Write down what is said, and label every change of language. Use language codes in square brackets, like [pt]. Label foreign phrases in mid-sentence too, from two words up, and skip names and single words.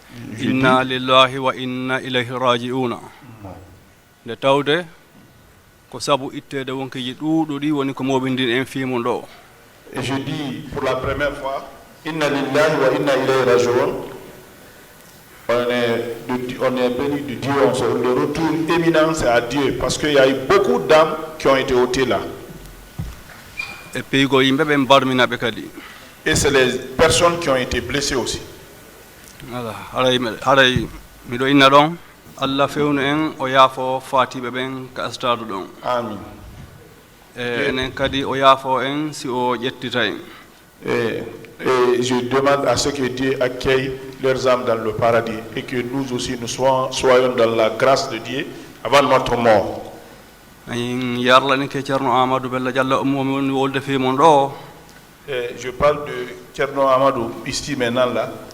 [ar] inna lillahi wa inna ilayhi raji'una [ff] nde tawde ko sabu ittede wonkiji ɗuuɗo ɗi woni ko moɓindin en fimu ɗo. [fr] Et je dis pour la première fois, [ar] inna lillahi wa inna ilayhi raji'un. [fr] On est béni de Dieu, le retour éminent c'est à Dieu, parce qu'il y a eu beaucoup d'âmes qui ont été ôtées là. [ff] Et peygo yimɓe ɓe mbarminaɓe kadi. [fr] Et c'est les personnes qui ont été blessées aussi. Voilà, [ff] haray miɗo inna ɗon Allah fewnu en o yaafo fatiɓe ɓen ka stade ɗon. Amin. Enen kadi o yaafo en si o ƴettita en. [fr] Et je demande à ceux que Dieu accueille leurs âmes dans le paradis et que nous aussi nous soyons dans la grâce de Dieu avant notre mort. Je parle de Thierno Amadou ici maintenant là.